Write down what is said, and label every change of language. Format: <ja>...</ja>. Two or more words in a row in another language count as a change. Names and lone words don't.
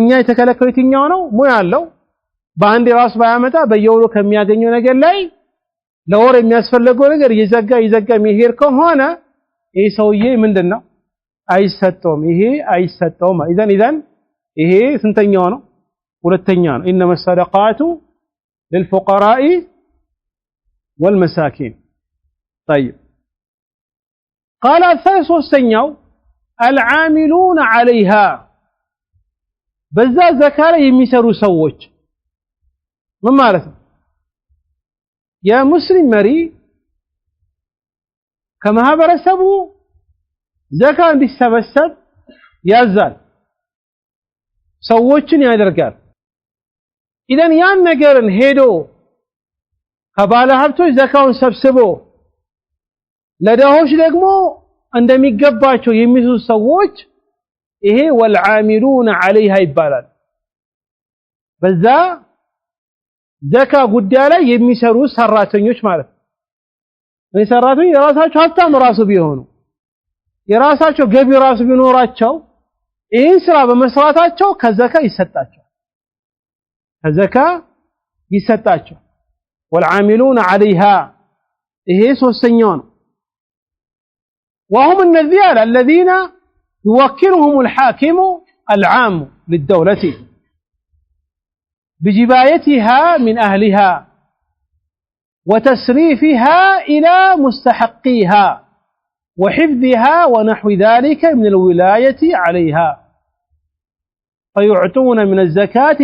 <am>እኛ የተከለከለው የትኛው ነው ሙያ አለው በአንድ ራስ ባያመጣ በየወሩ ከሚያገኘው ነገር ላይ ለወር የሚያስፈልገው ነገር ይዘጋ የሚሄድ ከሆነ ይሄ ሰውዬ ምንድነው አይሰጠውም ይሄ አይሰጠውም ኢዘን ይሄ ስንተኛው ነው ሁለተኛ ነው</am> <ar>انما الصدقات للفقراء والمساكين طيب قال</ar> <am>ثالثኛው</am> <ar>العاملون عليها</ar> <am>በዛ ዘካ ላይ የሚሰሩ ሰዎች ምን ማለት ነው የሙስሊም መሪ ከማህበረሰቡ ዘካ እንዲሰበሰብ ያዛል ሰዎችን ያደርጋል ኢደን ያን ነገርን ሄዶ ከባለ ሀብቶች ዘካውን ሰብስቦ ለደሆች ደግሞ እንደሚገባቸው የሚሰጡ ሰዎች ይሄ</am> <ar>والعاملون عليها</ar> <am>ይባላል በዛ ዘካ ጉዳይ ላይ የሚሰሩ ሰራተኞች ማለት ነው ሰራተኞች የራሳቸው ሀብታም ራሱ ቢሆኑ የራሳቸው ገቢ ራሱ ቢኖራቸው ይህን ስራ በመስራታቸው ከዘካ ይሰጣቸው</am> <ar>والعاملون عليها</ar> <am>ይሄ ሶስተኛው ነው</am> <ar>وهم الذين يوكلهم الحاكم العام للدولة بجبايتها من أهلها وتسريفها إلى مستحقيها وحفظها ونحو ذلك من الولاية عليها فيعطون من الزكاة</ar>